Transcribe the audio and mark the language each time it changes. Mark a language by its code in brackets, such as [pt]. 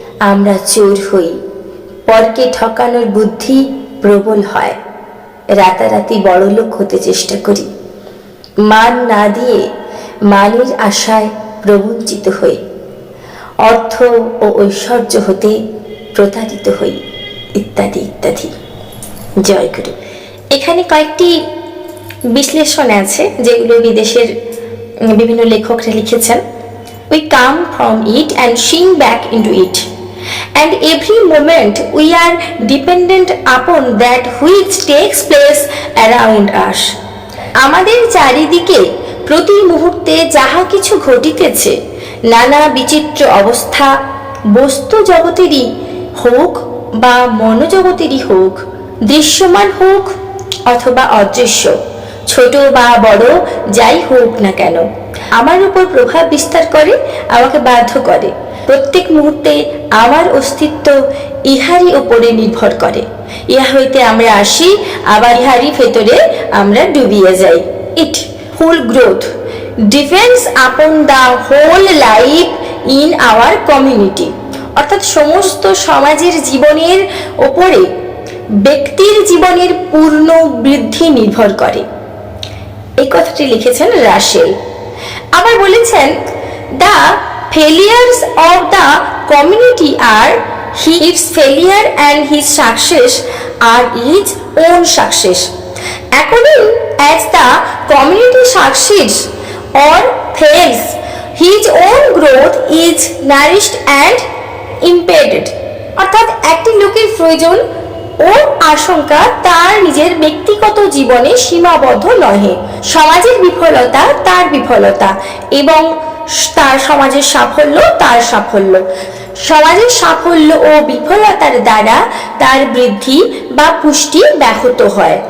[bn] আমরা চোর হই, পরকে ঠকানোর বুদ্ধি প্রবল হয়, রাতারাতি বড়লোক হতে চেষ্টা করি, মান না দিয়ে মানের আশায় প্রবঞ্চিত হই, অর্থ ও ঐশ্বর্য হতে প্রতারিত হই, ইত্যাদি ইত্যাদি। জয় গুরু। এখানে কয়েকটি বিশ্লেষণ আছে যেগুলো বিদেশের বিভিন্ন লেখকরা লিখেছেন। [en] We come from it and sink back into it, and every moment we are dependent upon that which takes place around us. [bn] আমাদের চারিদিকে প্রতি মুহূর্তে যাহা কিছু ঘটিতেছে, নানা বিচিত্র অবস্থা, বস্তু জগতেরই হোক বা মনোজগতেরই হোক, দৃশ্যমান হোক অথবা অদৃশ্য, ছোট বা বড় যাই হোক না কেন, আমার উপর প্রভাব বিস্তার করে, আমাকে বাধ্য করে। প্রত্যেক মুহূর্তে আমার অস্তিত্ব ইহারই উপরে নির্ভর করে। ইহা হইতে আমরা আসি, আবার ইহারই ভেতরে আমরা ডুবিয়ে যাই। [en] It full growth depends upon the whole life in our community. [bn] অর্থাৎ সমস্ত সমাজের জীবনের ওপরে ব্যক্তির জীবনের পূর্ণ বৃদ্ধি নির্ভর করে। এই কথাটি লিখেছেন রাসেল। আবার বলেছেন, [en] The failures of the community are his failure and his success are his own success. According as the community succeeds or fails, his own growth is nourished and impeded. [bn] অর্থাৎ একটি লোকের প্রয়োজন ও আশঙ্কা তার নিজের ব্যক্তিগত জীবনে সীমাবদ্ধ নহে। সমাজের বিফলতা তার বিফলতা এবং তার সমাজের সাফল্য তার সাফল্য। সমাজের সাফল্য ও বিফলতার দ্বারা তার বৃদ্ধি বা পুষ্টি ব্যাহত হয়।